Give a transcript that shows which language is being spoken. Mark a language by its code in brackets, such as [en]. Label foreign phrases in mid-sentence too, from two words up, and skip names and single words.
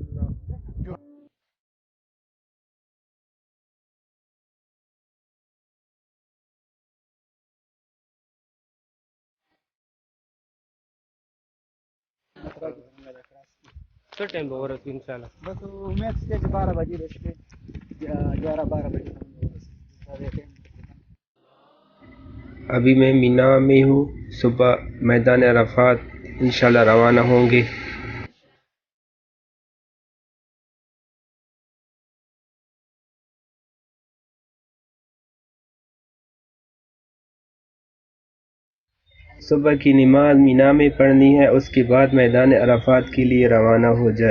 [ps] څه ټایم به ورسېږو انشاءالله؟ بس امید شته چې 12 بجې د شپې 11-12 بجې. [ur] ابھی میں مینا میں ہوں. صبح میدان عرفات انشاءاللہ روانہ ہوں گے. صبح کی نماز مینا میں پڑھنی ہے، اس کے بعد میدان عرفات کے لیے روانہ ہو جائے.